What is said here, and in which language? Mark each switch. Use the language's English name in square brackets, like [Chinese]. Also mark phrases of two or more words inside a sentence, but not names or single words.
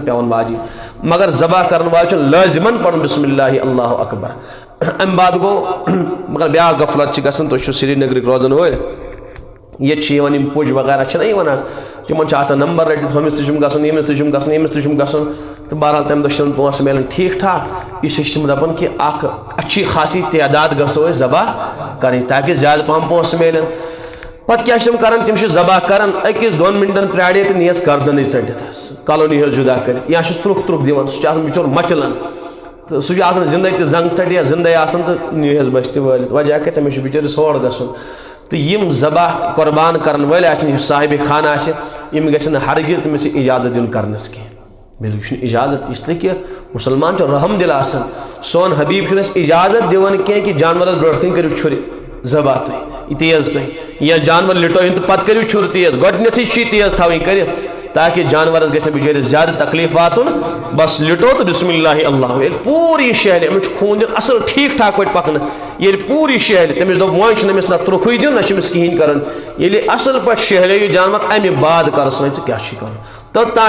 [Kashmiri] پیٚوان واجِب مگر ذبح کرن وٲلۍ چھُ لٲزمن پرُن [Arabic] بسم اللہ اللہ اکبر [Kashmiri] امہِ بعد گوٚو مگر بیٛاکھ غفلت چھِ گژھان تُہۍ چھِو سرینگرٕکۍ روزن وٲلۍ ییٚتہِ چھِ یِوان یِم پُج وغیرہ چھِنہ یِوان حظ تِمن چھُ آسان نمبر رٔٹِتھ ہُمِس تہِ چھُم گژھُن ییٚمِس تہِ چھُم گژھُن ییٚمِس تہِ چھُم گژھُن تہٕ بہرحال تمہِ دۄہ چھِنہٕ پونٛسہٕ میلان ٹھیٖک ٹھاک [Urdu] اس لیے [Kashmiri] چھِ تِم دپان کہِ اکھ [Urdu] اچھی خاصی تعداد [Kashmiri] گژھو أسۍ ذبح کرٕنۍ تاکہِ زیادٕ پہم پونٛسہٕ میلن پتہ کیا تم کران تم ذبح کران أکِس دۄن منٹن پرٛارے تہٕ نیس گردنٕے ژٔٹِتھ کالونی ہٕنٛز جُدا کٔرِتھ یا چھُس ترٛکھ ترٛکھ دِوان سُہ چھُ آسان بِچور مچلان تہٕ سُہ چھُ آسان زِندَے تہِ زنٛگ ژَٹہِ یا زِندَے آسان تہٕ نیٖہَس بٔسۍ تہِ وٲلِتھ وجہ کیٛاہ تٔمِس چھُ بِچٲرِس ہور گژھُن تہٕ یِم ذبح قۄربان کرن وٲلۍ آسن یُس صاحبِ خانہ آسہِ یِم گژھن نہٕ ہرگز تٔمِس یہِ اِجازت دیُن کرنَس کینٛہہ بالکل چھُنہٕ اِجازت [Urdu] اس لیے کہ [Kashmiri] مُسلمان چھُ رحم دِل آسان سون حبیٖب چھُنہٕ اَسہِ اِجازت دِوان کینٛہہ کہ جانورَس برونٛٹھ کَنۍ کٔرِو چھُرِ ذبح تُہۍ یہِ تیز تُہۍ یا جانور لِٹٲیِن تہٕ پتہٕ کٔرِو چھُر تیز گۄڈنٮ۪تھٕے چھِ یہِ تیز تھاوٕنۍ کٔرِتھ تاکہ جانورس گژھِ نہٕ بِچٲرِس زیادٕ تکلیٖف واتُن بس لِٹو تہٕ [Arabic] بسم اللہ اللہ [Kashmiri] ییٚلہِ پوٗرٕ یہِ شہلہِ أمِس چھُ خوٗن دیُن اصل ٹھیٖک ٹھاک پٲٹھۍ پکنہٕ ییٚلہِ پوٗرٕ یہِ شہلہِ تٔمِس دوٚپ وۄنۍ چھُنہٕ أمِس نہ ترٛکھٕے دیُن نہ چھُ أمِس کِہیٖنۍ کرُن ییٚلہِ اصل پٲٹھۍ شہلے یہِ جانور امہِ بعد کرس وۄنۍ ژٕ کیٛاہ چھُے کرُن توٚتام